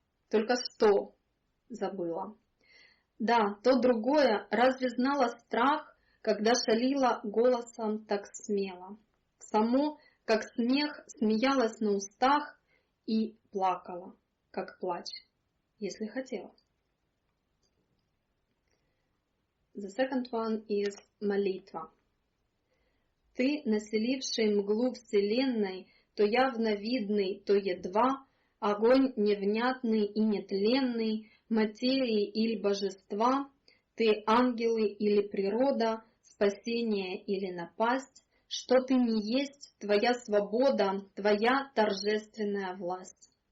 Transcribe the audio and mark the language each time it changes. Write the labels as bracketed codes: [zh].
[ru] Только что забыла. Да, то другое, разве знала страх, когда шалила голосом так смело? Само, как смех, смеялась на устах и плакала, как плач, если хотела. [en] The second one is молитва. [ru] Ты, населивший мглу вселенной, то явно видный, то едва, огонь невнятный и нетленный, материи или божества, ты ангелы или природа, спасение или напасть, что ты не есть, твоя свобода, твоя торжественная власть.